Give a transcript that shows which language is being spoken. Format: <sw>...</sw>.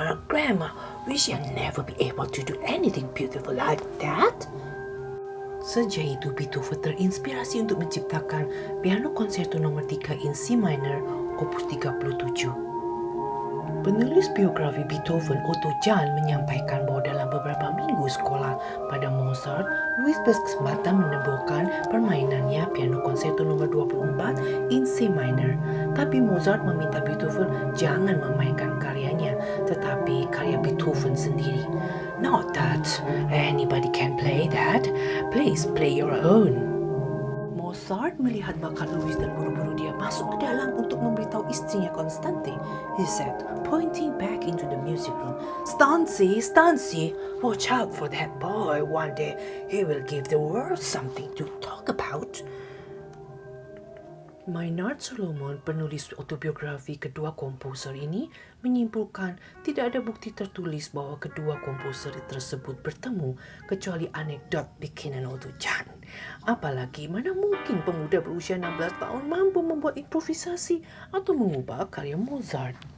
<en>Kramer, we shall never be able to do anything beautiful like that.</en> <id>Sejak itu Beethoven terinspirasi untuk menciptakan piano konserto nomor 3 in C minor opus 37. Penulis biografi Beethoven, Otto Jahn, menyampaikan bahwa dalam beberapa minggu sekolah pada Mozart, Louis berkesempatan menemukan permainannya piano konserto nomor 24 in C minor. Tapi Mozart meminta Beethoven jangan memainkan karyanya, tetapi karya Beethoven sendiri.</id> <en>Not that anybody can play that. Please play your own.</en> <id>Mozart melihat bakat Louis dan buru-buru dia masuk ke dalam untuk memberitahu istrinya Constance.</id> <en>He said, pointing back into the music room, Stancy, watch out for that boy. One day he will give the world something to talk about.</en> <id>Maynard Solomon, penulis autobiografi kedua komposer ini, menyimpulkan tidak ada bukti tertulis bahwa kedua komposer tersebut bertemu kecuali anekdot bikinan Otto Jahn. Apalagi mana mungkin pemuda berusia 16 tahun mampu membuat improvisasi atau mengubah karya Mozart.</id>